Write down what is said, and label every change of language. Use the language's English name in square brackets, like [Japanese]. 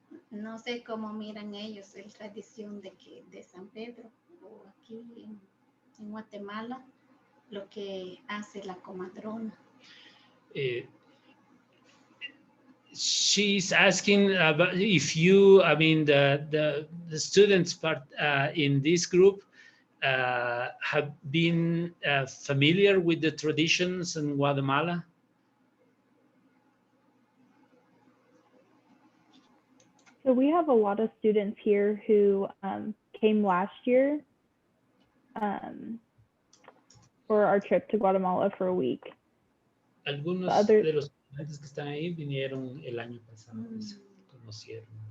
[Spanish] No sé cómo miran ellos la tradición de San Pedro o aquí en Guatemala, lo que hace la comadrona. [English] She's asking about if you, I mean, the students part in this group have been familiar with the traditions in Guatemala. So we have a lot of students here who came last year for our trip to Guatemala for a week. [Spanish] Algunos de los estudiantes que están ahí vinieron el año pasado, conocieron.